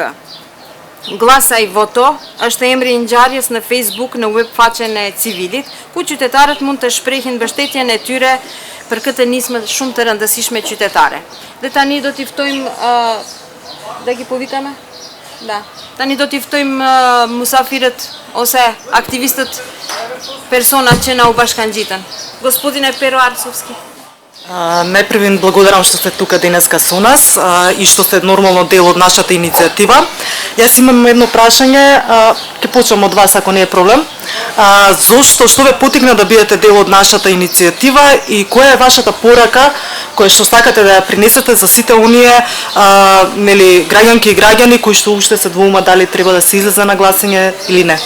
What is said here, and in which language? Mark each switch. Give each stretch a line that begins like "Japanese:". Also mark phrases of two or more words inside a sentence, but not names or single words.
Albanian: Glasa i voto është emri i ngjarjes në Facebook në web faqen e Civilit, ku qytetarët mund të shprehin mbështetjen e tyre për këtë nismë shumë të rëndësishme qytetare. Dhe tani do t'i ftojmë Tani do t'i ftojmë musafirët ose aktivistët, personat që na u bashkangjitën.
Macedonian: Господине Pero Arsovski. Најпрви им благодарам што сте тука денеска со нас и што сте нормално дел од нашата иницијатива. Јас имам едно прашање, ќе почнам од вас ако не е проблем. Што ве потикна да бидете дел од нашата иницијатива и која е вашата порака која што сакате да ја принесете за сите оние граѓанки и граѓани кои што уште се двоума дали треба да се излезе на гласање или не?